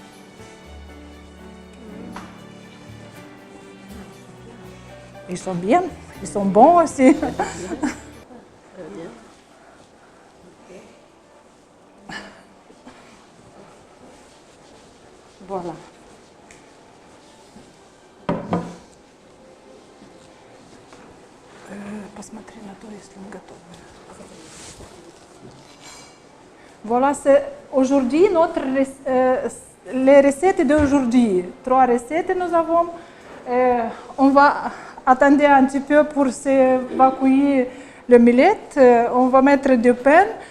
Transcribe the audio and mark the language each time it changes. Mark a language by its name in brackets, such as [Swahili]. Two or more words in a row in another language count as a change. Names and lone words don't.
[French] Ils sont bien, ils sont bons aussi. Voilà. [Russian] Посмотри на то, если он готов. [French] Voilà, c'est aujourd'hui les recettes d'aujourd'hui. 3 recettes nous avons. On va attendre un petit peu pour s'évacuer le millet. On va mettre du pain.